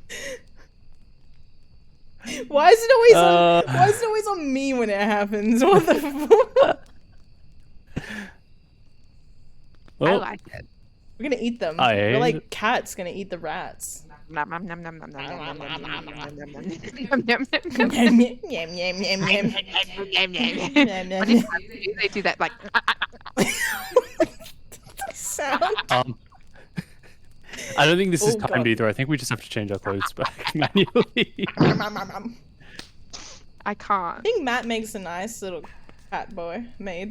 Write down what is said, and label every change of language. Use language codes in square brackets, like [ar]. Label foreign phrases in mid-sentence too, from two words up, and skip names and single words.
[en] Why is it always on? Why is it always on me when it happens? What the fuck? I Well, like it. We're gonna eat them. I We're ate like it. cats gonna eat the rats. Nom, nom, nom, nom, nom, nom, nom, nom, nom, nom, nom, nom, nom, nom, nom, Yum yum yum yum yum. nom. Yum, yum, What yum. if they do that like Sound. I don't think this is Oh, timed God. either. I think we just have to change our clothes back manually. I can't. I think Matt makes a nice little cat boy maid.